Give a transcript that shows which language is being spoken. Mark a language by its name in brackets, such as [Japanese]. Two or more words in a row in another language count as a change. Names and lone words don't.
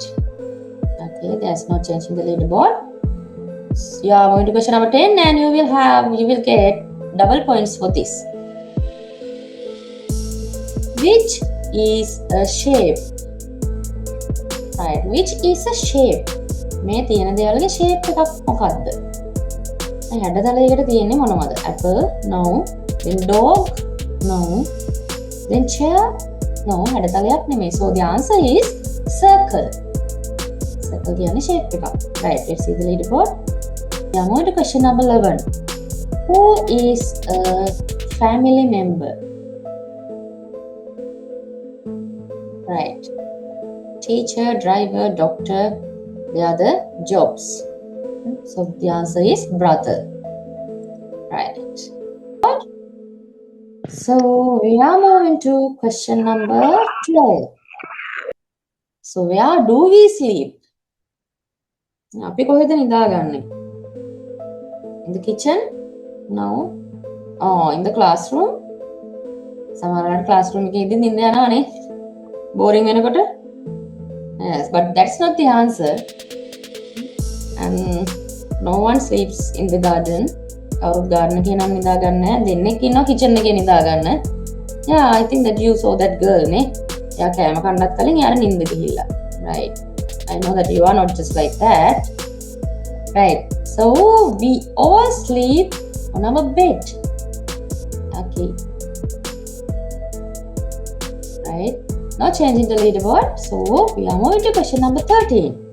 [English] Okay, there's no change in the leaderboard. You are moving to question number 10 and you will get double points for this. Which is a shape? Right, which is a shape? [Sinhala] මේ තියෙන දේවල්ගේ shape එකක් මොකක්ද? දැන් හැඩතලයකට තියෙන්නේ මොනවද? [English] Apple, no. Then dog, no. Then chair, no. [Sinhala] හැඩතලයක් නෙමෙයි. [English] So the answer is circle. [Sinhala] Circle කියන්නේ shape එකක්. [English] Right, let's see the leaderboard. We are moving to question number 11. Who is a family member? Right. Teacher, driver, doctor, they are the jobs. So the answer is brother. Right. So we are moving to question number 12. So where do we sleep? [Sinhala] අපි කොහෙද නිදාගන්නේ? [English] In the kitchen? No. Oh, in the classroom? [Sinhala] සමහරවිට classroom එකේ ඉඳන් නිින්ද යනවානේ. Boring වෙනකොට? [English] Yes, but that's not the answer. And no one sleeps in the garden. [Sinhala] කවුරුත් garden එකේ නම් නිදා ගන්න නැහැ. දෙන්නෙක් ඉන්නවා kitchen එකේ නිදා ගන්න. [English] Yeah, I think that you saw that girl නේ. [Sinhala] එයා කෑම කන්නත් කලින් එයාට නිින්ද ගිහිල්ලා. [English] Right. I know that you are not just like that. Right. So we all sleep on our bed. Okay. Right. Now changing the leaderboard. So we are moving to question number 13.